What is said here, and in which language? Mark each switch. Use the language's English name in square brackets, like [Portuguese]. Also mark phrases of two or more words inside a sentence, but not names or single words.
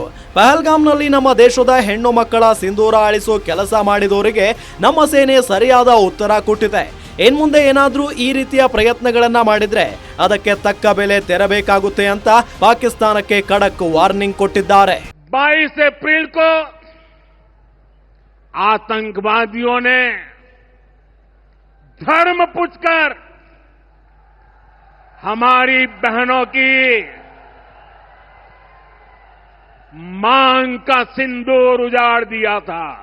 [Kannada] ಪಹಲ್ಗಾಮ್ನಲ್ಲಿ ನಮ್ಮ ದೇಶದ ಹೆಣ್ಣು ಮಕ್ಕಳ ಸಿಂಧೂರ ಅಳಿಸೋ ಕೆಲಸ ಮಾಡಿದವರಿಗೆ ನಮ್ಮ ಸೇನೆ ಸರಿಯಾದ ಉತ್ತರ ಕೊಟ್ಟಿದೆ. ಇನ್ಮುಂದೆ ಏನಾದ್ರೂ ಈ ರೀತಿಯ ಪ್ರಯತ್ನಗಳನ್ನ ಮಾಡಿದ್ರೆ ಅದಕ್ಕೆ ತಕ್ಕ ಬೆಲೆ ತೆರಬೇಕಾಗುತ್ತೆ ಅಂತ ಪಾಕಿಸ್ತಾನಕ್ಕೆ ಖಡಕ್ ವಾರ್ನಿಂಗ್ ಕೊಟ್ಟಿದ್ದಾರೆ. [Hindi] 22 अप्रैल को आतंकवादियों ने धर्म पूछकर हमारी बहनों की मांग का सिंदूर उजाड़ दिया था.